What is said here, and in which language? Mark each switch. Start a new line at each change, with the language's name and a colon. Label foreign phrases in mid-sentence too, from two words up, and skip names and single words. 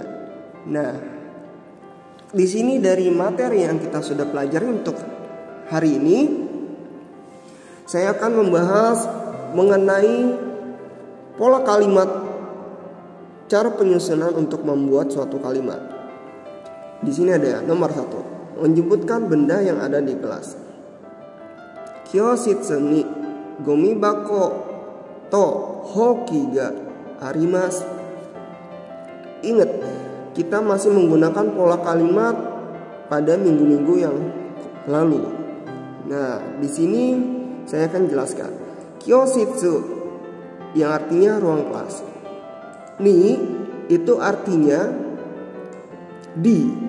Indonesian: Nah, di sini dari materi yang kita sudah pelajari untuk hari ini, saya akan membahas mengenai pola kalimat, cara penyusunan untuk membuat suatu kalimat. Di sini ada nomor 1, menyebutkan benda yang ada di kelas.
Japanese: 教室にゴミ箱と箒があります.
Indonesian: Ingat, kita masih menggunakan pola kalimat pada minggu-minggu yang lalu. Nah, di sini saya akan jelaskan. Kyoshitsu yang artinya ruang kelas. Ni itu artinya di.